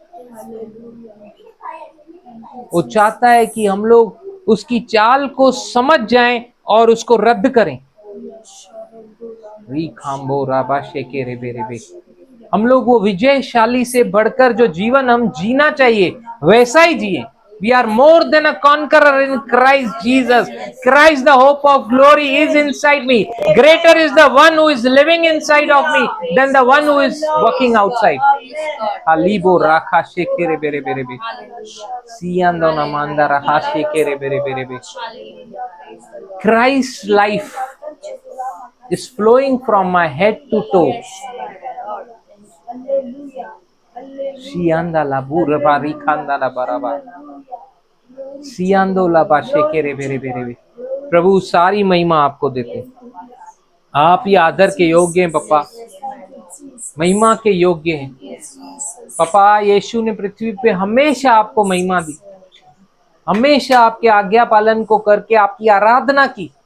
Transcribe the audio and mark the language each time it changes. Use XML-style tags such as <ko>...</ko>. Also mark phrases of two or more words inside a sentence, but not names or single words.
<hi>वो चाहता है कि हम लोग उसकी चाल को समझ जाएं और उसको रद्द करें। री खाम्बो राबाशे के रेबे रेबे। हम लोग वो विजयशाली से बढ़कर जो जीवन हम जीना चाहिए वैसा ही जिए।</hi> <en>We are more than a conqueror in Christ Jesus. Christ, the hope of glory, is inside me. Greater is the one who is living inside of me than the one who is walking outside. Alibo rakha shekere bere bere be. Siyando namanda rakha shekere bere bere be. Christ's life is flowing from my head to toe. Sianda la burra bari khanda la baraba. सियांदो ला बाशे के रे बेरे बेरे बे।</en> <hi>प्रभु सारी महिमा आपको देते हैं। आप ही आदर के योग्य हैं पापा, महिमा के योग्य हैं पापा। यीशु ने पृथ्वी पे हमेशा आपको महिमा दी, हमेशा आपके आज्ञा पालन को करके आपकी आराधना की।</hi>